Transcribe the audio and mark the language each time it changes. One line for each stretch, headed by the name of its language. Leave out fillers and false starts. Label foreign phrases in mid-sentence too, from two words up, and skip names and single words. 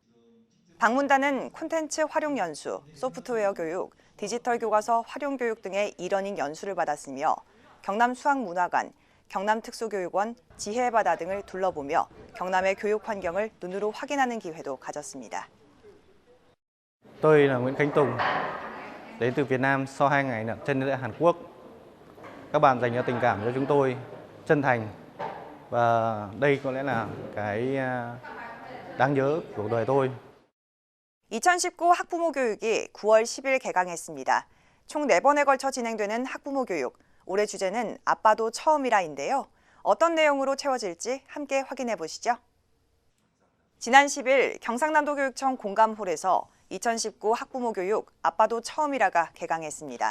Korean: 방문단은 콘텐츠 활용 연수, 소프트웨어 교육, 디지털 교과서 활용 교육 등의 이러닝 연수를 받았으며 경남 수학문화관, 경남 특수교육원, 지혜바다 등을 둘러보며 경남의 교육 환경을 눈으로 확인하는 기회도 가졌습니다.
Vietnamese: Tôi là Nguyễn Khánh Tùng, đến từ Việt Nam sau 2 ngày trên đất Hàn Quốc. Các bạn dành cho tình cảm cho chúng tôi chân thành và đây có lẽ là cái đáng nhớ của đời tôi.
Korean: 2019 학부모 교육이 9월 10일 개강했습니다. 총 4번에 걸쳐 진행되는 학부모 교육. 올해 주제는 아빠도 처음이라인데요. 어떤 내용으로 채워질지 함께 확인해 보시죠. 지난 10일 경상남도 교육청 공감홀에서 2019 학부모 교육 아빠도 처음이라가 개강했습니다.